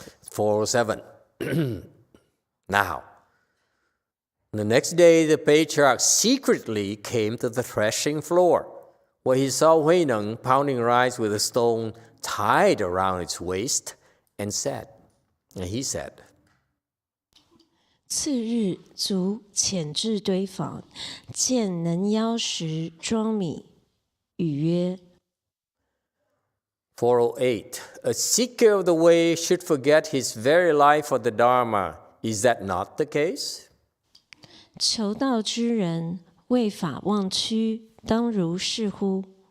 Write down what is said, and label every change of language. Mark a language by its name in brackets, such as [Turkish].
[English] 407. Now, the next day the patriarch secretly came to the threshing floor, where he saw Huinang pounding rice with a stone tied around its waist, and he said, [Chinese] 次日，卒潜至堆房，见能腰石装米，语曰 [English] 408. A seeker of the way should forget his very life for the Dharma. Is that not the case? [Chinese] 求道之人，为法忘躯，当如是乎？